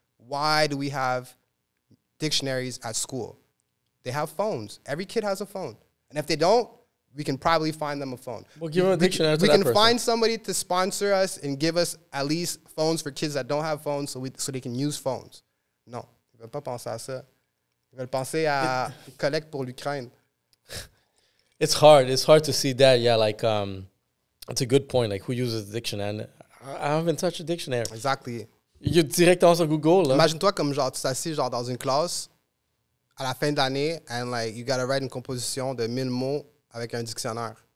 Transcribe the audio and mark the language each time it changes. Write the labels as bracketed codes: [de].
[en] Why do we have dictionaries at school? They have phones. Every kid has a phone. And if they don't, we can probably find them a phone. We'll give them a dictionary to we that can person. find somebody to sponsor us and give us at least phones for kids that don't have phones so they can use phones. [fr] Non, ils ne veulent pas penser à ça. Ils veulent penser à collecte pour l'Ukraine. [en] It's hard. It's hard to see that. Yeah, like, it's a good point. Like, who uses the dictionary? I haven't touched a dictionary. Exactly. [fr] Il est directement sur Google, là. Imagine-toi comme, genre, tu t'assis, genre, dans une classe, à la fin d'année, [en] and like you gotta write [fr] une composition de 1000 mots avec un dictionnaire.